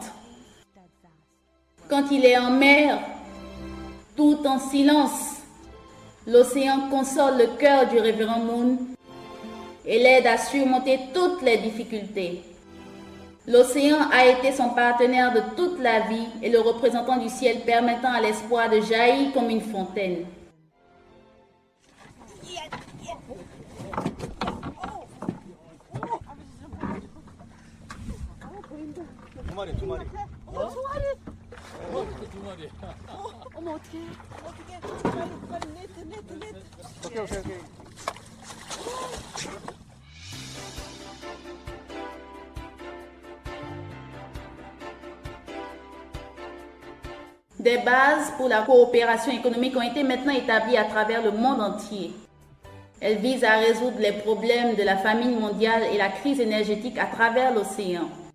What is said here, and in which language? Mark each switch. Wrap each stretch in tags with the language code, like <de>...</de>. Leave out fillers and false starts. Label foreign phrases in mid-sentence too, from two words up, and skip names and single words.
<fr>Quand il est en mer, tout en silence, l'océan console le cœur du révérend Moon et l'aide à surmonter toutes les difficultés. L'océan a été son partenaire de toute la vie et le représentant du ciel permettant à l'espoir de jaillir comme une fontaine.</fr> <ko>두 마리. 어머 어떡해. 오케이.</ko> <fr>Des bases pour la coopération économique ont été maintenant établies à travers le monde entier. Elles visent à résoudre les problèmes de la famine mondiale et la crise énergétique à travers l'océan.</fr>